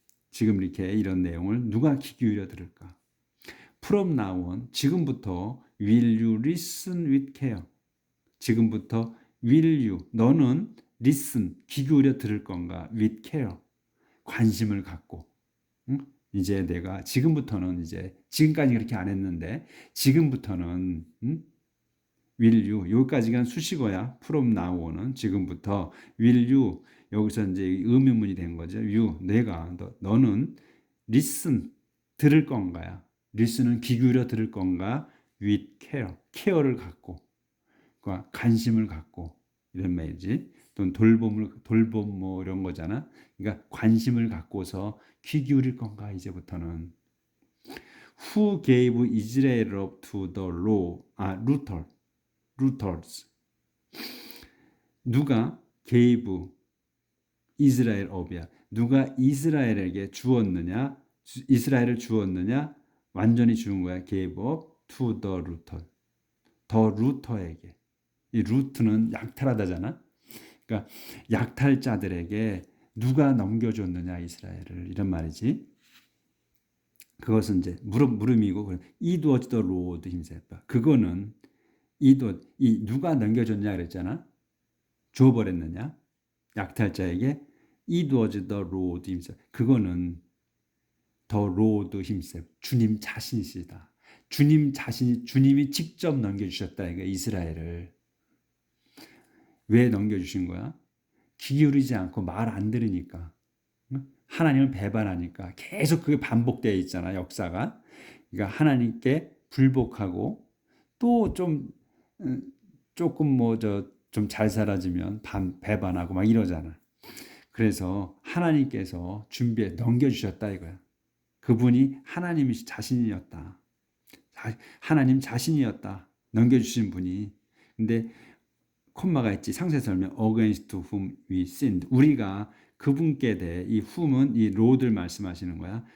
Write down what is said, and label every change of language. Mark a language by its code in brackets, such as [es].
[ko] 지금 이렇게 이런 내용을 누가 귀 기울여 들을까? [en] From now on, [ko] 지금부터 [en] will you listen with care? [ko] 지금부터 [en] will you, [ko] 너는 listen, 귀 기울여 들을 건가? [en] with care, [ko] 관심을 갖고. 응? 이제 내가 지금부터는 이제 지금까지 그렇게 안 했는데 지금부터는 will you 여기까지가 수식어야. from now on은 지금부터 will you 여기서 이제 의문문이 된 거죠. you 내가 너는 listen 들을 건가요? listen은 귀 기울여 들을 건가? with care care를 갖고 관심을 갖고 이런 말이지. 또는 돌봄 뭐 이런 거잖아. 그러니까 관심을 갖고서 귀 기울일 건가 이제부터는. [en] Who gave Israel up to the law? Rooters. [ko] 누가 gave 이스라엘 up이야. 누가 이스라엘에게 주었느냐? 이스라엘을 주었느냐? 완전히 주는 거야. [en] gave up to the rooter. [ko] 더 루터에게. 이 루트는 약탈하다잖아. 그러니까 약탈자들에게 누가 넘겨줬느냐 이스라엘을 이런 말이지. 그것은 이제 물음이고 [en] it was the Lord himself. [ko] 그거는 이 누가 넘겨줬냐 그랬잖아. 줘버렸느냐 약탈자에게 [en] it was the Lord himself. [ko] 그거는 [en] the Lord himself. [ko] 주님 자신이시다. 주님이 직접 넘겨주셨다 이거 이스라엘을. 왜 넘겨주신 거야? 귀 기울이지 않고 말 안 들으니까. 하나님을 배반하니까 계속 그게 반복되어 있잖아 역사가. 그러니까 하나님께 불복하고 또 좀 조금 뭐 좀 잘 살아지면 배반하고 막 이러잖아. 그래서 하나님께서 준비해 넘겨주셨다 이거야. 그분이 하나님 자신이었다. 하나님 자신이었다. 넘겨주신 분이. 근데 콤마가 있지. 상세 설명 [en] against whom we sinned. [ko] 우리가 그분께 대해 이 whom은 이 lord를 말씀하시는 거야.